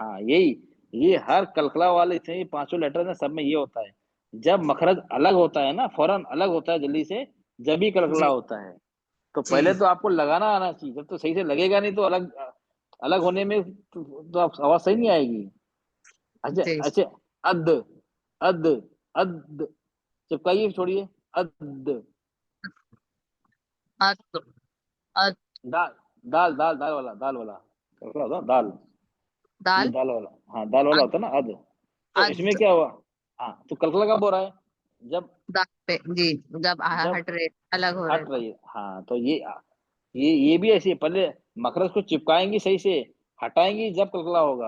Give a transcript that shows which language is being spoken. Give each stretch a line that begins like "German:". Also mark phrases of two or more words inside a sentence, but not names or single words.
Hindi: हाँ यही, ये हर कलकला वाले इसमें पांचों लेटर में सब में ये होता है। जब मखरज अलग होता है ना, फौरन अलग होता है जल्दी से, जब भी कलकला जी होता है। तो पहले तो आपको लगाना आना चाहिए, जब तो सही से लगेगा नहीं तो अलग अलग होने में तो आप आवाज सही नहीं आएगी। अच्छा जी अच्छा अद अद अद चिपकाइए, छोड़िए। अद अत अत दाल दाल दाल दाल वाला कलकला होता है, दाल ये दाल दाल वाला। हाँ दाल वाला अत होता है ना अद। तो इसमें अत क्या हुआ? हाँ तो कलकला कब हो रहा है? जब दाल पे जी, जब जब हट रहे अलग हो रहे हट रही है। हाँ तो ये भी ऐसी है, पहले मखरज को चिपकाएंगी सही से, हटाएंगी जब कलकला होगा।